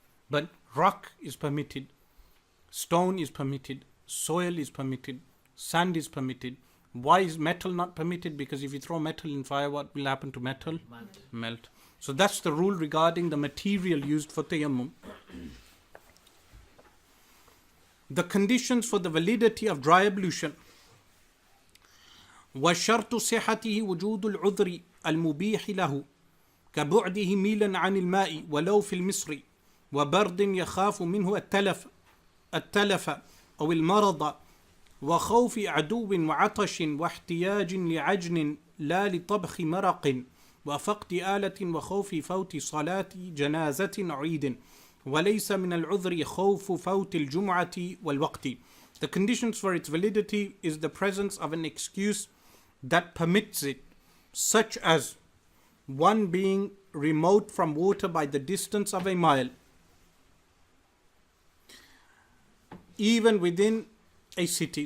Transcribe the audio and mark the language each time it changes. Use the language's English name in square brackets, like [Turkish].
[English] But rock is permitted, stone is permitted, soil is permitted, sand is permitted. Why is metal not permitted? Because if you throw metal in fire, what will happen to metal? Melt. So that's the rule regarding the material used for tayammum. The conditions for the validity of dry ablution. [Arabic] وشرط صحته وجود العذر المبيح له كبعده ميلا عن الماء ولو في المصر وبرد يخاف منه التلف أو المرض وخوف عدو وعطش واحتياج لعجن لا لطبخ مرق وفقد آلة وخوف فوت صلاة جنازة عيد وليس من العذر خوف فوت الجمعة والوقت. [English] The conditions for its validity is the presence of an excuse that permits it, such as one being remote from water by the distance of a mile, even within a city.